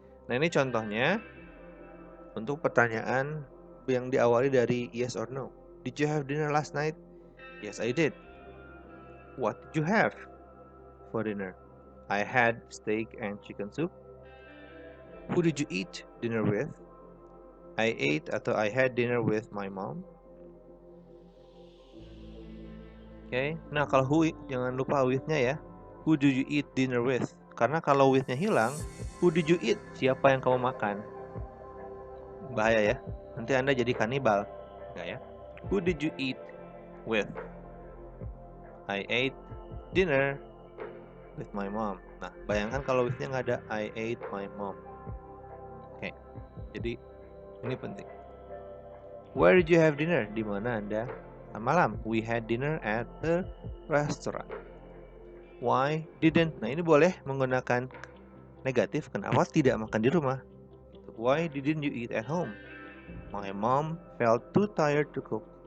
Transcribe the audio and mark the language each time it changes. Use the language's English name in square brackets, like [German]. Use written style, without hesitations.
[Indonesian] Nah, ini contohnya untuk pertanyaan yang diawali dari yes or no. [English] Did you have dinner last night? Yes, I did. What did you have for dinner? I had steak and chicken soup. Who did you eat dinner with? I ate atau I had dinner with my mom. [Indonesian] Oke, nah kalau who jangan lupa with-nya ya. [English] Who did you eat dinner with? [Indonesian] Karena kalau with-nya hilang, [English] who did you eat? [Indonesian] Siapa yang kamu makan? Bahaya ya. Nanti Anda jadi kanibal. Enggak ya? [English] Who did you eat with? I ate dinner with my mom. [Indonesian] Nah, bayangkan kalau with-nya nggak ada [English] I ate my mom. [Indonesian] Oke, jadi ini penting. [English] Where did you have dinner? [Indonesian] Di mana Anda malam? [English] We had dinner at a restaurant. Why didn't? [Indonesian] Nah, ini boleh menggunakan negatif. Kenapa tidak makan di rumah? [English] Why didn't you eat at home? My mom felt too tired to cook.